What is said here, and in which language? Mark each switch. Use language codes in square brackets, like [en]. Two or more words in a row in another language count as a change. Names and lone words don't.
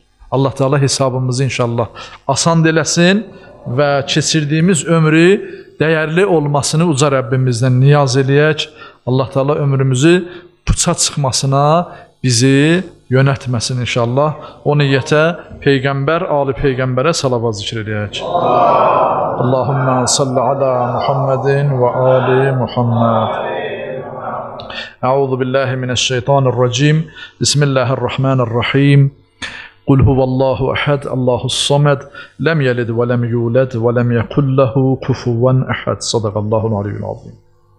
[az] Allah Teala hesabımızı inşallah asan eləsin və keçirdiyimiz ömrü dəyərli olmasını uca Rəbbimizdən niyaz eləyək. Allah Teala ömrümüzü puça çıxmasına bizi yönətməsin inşallah. O niyyətə Peyğəmbər, Ali Peyğəmbərə salavat zikr edək. [ar] اللهم صل على محمد وآل محمد. أعوذ بالله من الشيطان الرجيم. بسم الله الرحمن الرحيم. قل هو الله أحد، الله الصمد، لم يلد ولم يولد ولم يكن له كفوا أحد. صدق الله العلي العظيم.